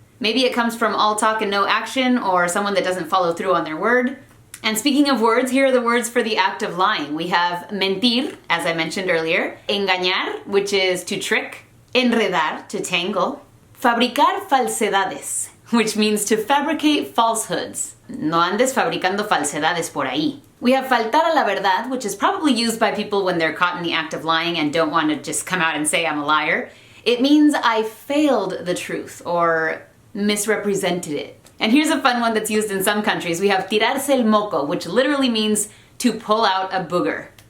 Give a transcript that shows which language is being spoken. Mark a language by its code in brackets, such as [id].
[en] Maybe it comes from all talk and no action, or someone that doesn't follow through on their word. And speaking of words, here are the words for the act of lying. We have mentir, as I mentioned earlier, engañar, which is to trick, enredar, to tangle, [es] fabricar falsedades, [en] which means to fabricate falsehoods. [es] No andes fabricando falsedades por ahí. [en] We have [es] faltar a la verdad, [en] which is probably used by people when they're caught in the act of lying and don't want to just come out and say I'm a liar. It means I failed the truth or misrepresented it. And here's a fun one that's used in some countries. We have [es] tirarse el moco, [en] which literally means to pull out a booger.